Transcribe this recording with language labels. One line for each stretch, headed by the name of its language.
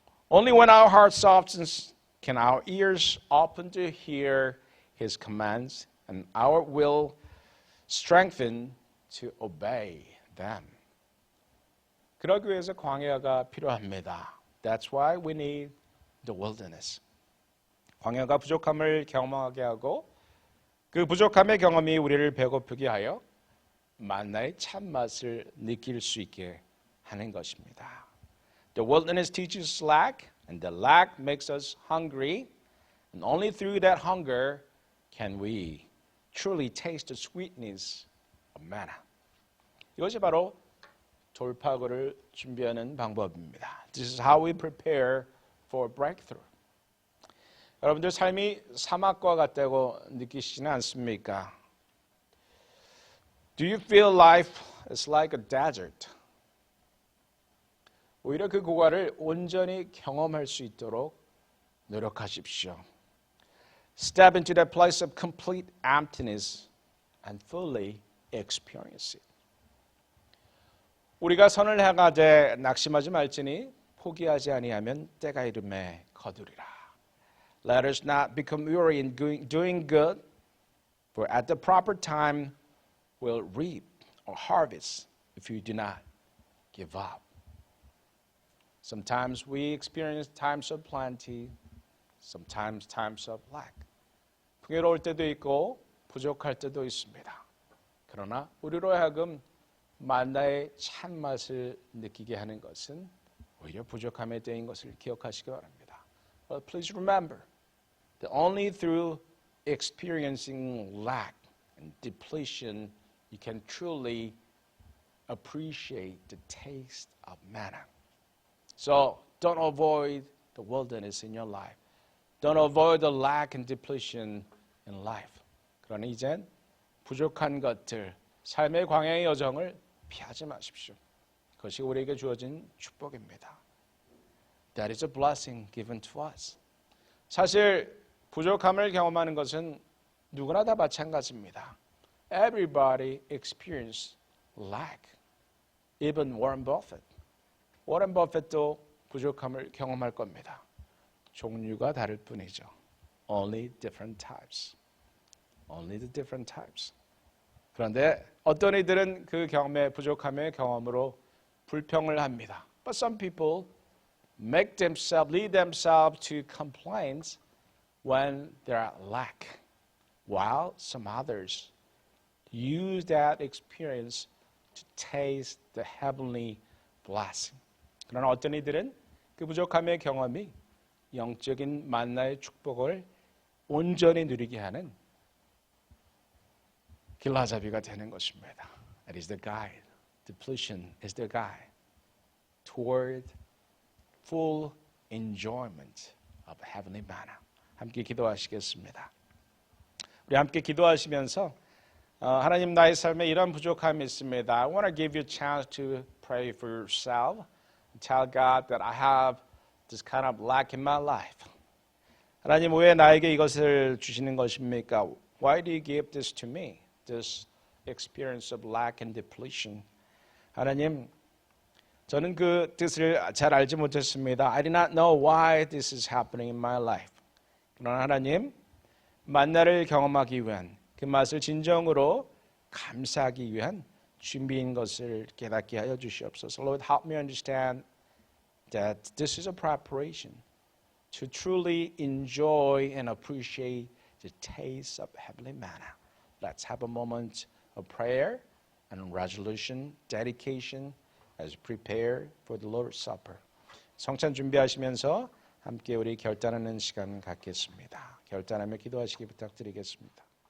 English: Only when our heart softens can our ears open to hear His commands and our will strengthen to obey them.
Korean: 그러기 위해서 광야가 필요합니다.
English: That's why we need the wilderness.
Korean: 광야가 부족함을 경험하게 하고 그 부족함의 경험이 우리를 배고프게 하여 만나의 참맛을 느낄 수 있게 하는 것입니다.
English: The wilderness teaches lack and the lack makes us hungry and only through that hunger can we truly taste the sweetness of manna.
Korean: 이것이 바로 돌파구를 준비하는 방법입니다.
English: This is how we prepare for breakthrough.
Korean: 여러분들 삶이 사막과 같다고 느끼시지는 않습니까?
English: Do you feel life is like a desert?
Korean: 오히려 그 고가를 온전히 경험할 수 있도록 노력하십시오.
English: Step into that place of complete emptiness and fully experience it.
Korean: 우리가 선을 행하되 낙심하지 말지니 포기하지 아니하면 때가 이름에 거두리라.
English: Let us not become weary in doing good, for at the proper time we'll reap a harvest if we do not give up. Sometimes we experience times of plenty, sometimes times of lack.
Korean: 풍요로울 때도 있고 부족할 때도 있습니다. 그러나 우리로 하여금 만나의 참맛을 느끼게 하는 것은 오히려 부족함의 때인 것을 기억하시기 바랍니다.
English: But please remember that only through experiencing lack and depletion you can truly appreciate the taste of manna. So don't avoid the wilderness in your life. Don't avoid the lack and depletion in life.
Korean: 그러나 이젠 부족한 것들, 삶의 광야의 여정을 피하지 마십시오. 그것이 우리에게 주어진 축복입니다.
English: That is a blessing given to us.
Korean: 사실 부족함을 경험하는 것은 누구나 다 마찬가지입니다.
English: Everybody experience lack. Even Warren Buffett.
Korean: 워런 버핏도 부족함을 경험할 겁니다. 종류가 다를 뿐이죠.
English: Only different types. Only the different types.
Korean: 그런데 어떤 이들은 그 경험의 부족함의 경험으로 불평을 합니다.
English: But some people lead themselves to complaints when they're at lack, while some others use that experience to taste the heavenly blessing.
Korean: 그러나 어떤 이들은 그 부족함의 경험이 영적인 만나의 축복을 온전히 누리게 하는 길라잡이가 되는 것입니다.
English: It is the guide. Depletion is the guide toward full enjoyment of heavenly manna.
Korean: 함께 기도하시겠습니다. 우리 함께 기도하시면서 하나님 나의 삶에 이런 부족함이 있습니다.
English: I want to give you a chance to pray for yourself. Tell God that I have this kind of lack in my life.
Korean: 하나님 왜 나에게 이것을 주시는 것입니까?
English: Why do you give this to me? This experience of lack and depletion.
Korean: 하나님, 저는 그 뜻을 잘 알지 못했습니다.
English: I did not know why this is happening in my life.
Korean: 그러나 하나님, 만나를 경험하기 위한 그 맛을 진정으로 감사하기 위한 준비인 것을 깨닫게 하여 주시옵소서.
English: Lord, help me understand that this is a preparation to truly enjoy and appreciate the taste of heavenly manna. Let's have a moment of prayer and resolution, dedication as we prepare for the Lord's Supper.
Korean: 성찬 준비하시면서 함께 우리 결단하는 시간 갖겠습니다. 결단하며 기도하시기 부탁드리겠습니다.